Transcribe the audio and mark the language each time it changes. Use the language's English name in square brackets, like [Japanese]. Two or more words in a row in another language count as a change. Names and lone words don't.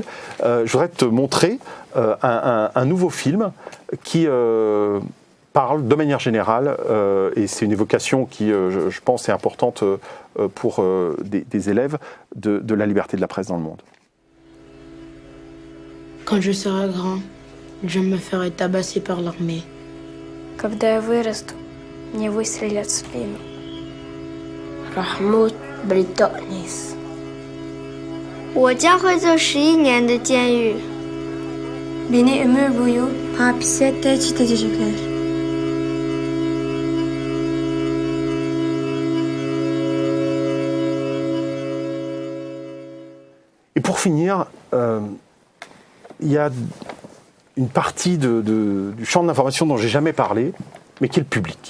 [French] Je voudrais te montrer un nouveau film qui parle de manière générale, et c'est une évocation qui, je pense, est importante pour des élèves, de la liberté de la presse dans le monde. Quand je serai grand, je me ferai tabasser par l'armée. Когда я вырасту, мне выстрелят в спину. Rahmout Britonis. [Chinese] 我将会坐11年的监狱。 [Turkish] Beni ömür boyu hapise tehdit edecekler. [French] Et pour finir, il y a une partie du champ de l'information dont j'ai jamais parlé, mais qui est le public.